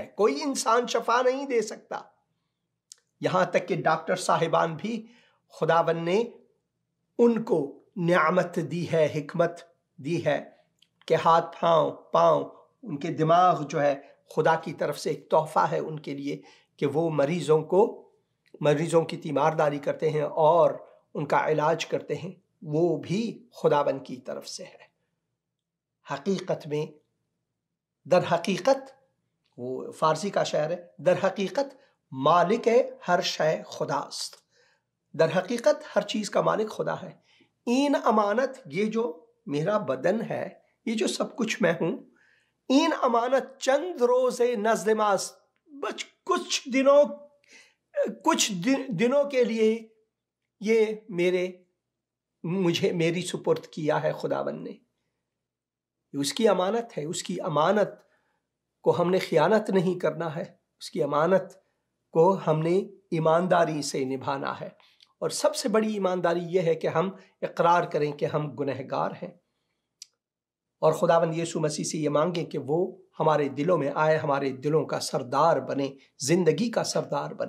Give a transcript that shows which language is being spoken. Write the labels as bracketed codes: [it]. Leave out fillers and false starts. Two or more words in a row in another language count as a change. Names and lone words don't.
[ur] کوئی انسان شفا نہیں دے سکتا، یہاں تک کہ ڈاکٹر صاحبان بھی خداوند نے ان کو نعمت دی ہے، حکمت دی ہے کہ ہاتھ پاؤں ان کے دماغ جو ہے خدا کی طرف سے ایک تحفہ ہے ان کے لیے کہ وہ مریضوں کی تیمارداری کرتے ہیں اور ان کا علاج کرتے ہیں، وہ بھی خداوند کی طرف سے ہے۔ حقیقت میں، در حقیقت، وہ فارسی کا شعر ہے، [fa] در حقیقت مالک ہر شے خداست۔ [ur] در حقیقت ہر چیز کا مالک خدا ہے۔ [fa] این امانت، [ur] یہ جو میرا بدن ہے، یہ جو سب کچھ میں ہوں، [fa] این امانت چند روز نزد ماست، [ur] بس کچھ دنوں کے لیے یہ میری سپرد کیا ہے خداوند نے۔ اس کی امانت ہے، اس کی امانت کو ہم نے خیانت نہیں کرنا ہے، اس کی امانت کو ہم نے ایمانداری سے نبھانا ہے، اور سب سے بڑی ایمانداری یہ ہے کہ ہم اقرار کریں کہ ہم گنہگار ہیں، اور خداوند یسوع مسیح سے یہ مانگیں کہ وہ ہمارے دلوں میں آئے، ہمارے دلوں کا سردار بنے، زندگی کا سردار بنے۔